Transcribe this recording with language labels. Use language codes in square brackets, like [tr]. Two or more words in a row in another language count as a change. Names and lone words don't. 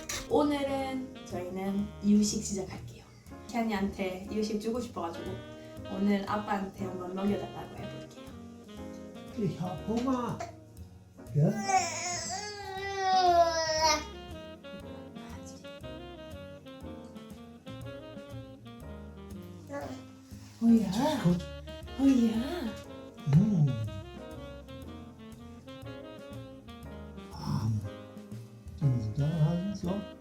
[ko] 오늘은 저희는 이유식 시작할게요. 키안이한테 이유식 주고 싶어가지고 오늘 아빠한테 한번 먹여달라고 해볼게요. [de] Ich hab Hunger. Ja? [ko] 오야, [de] Gut. [ko] 오야. [de] Dann da halten so.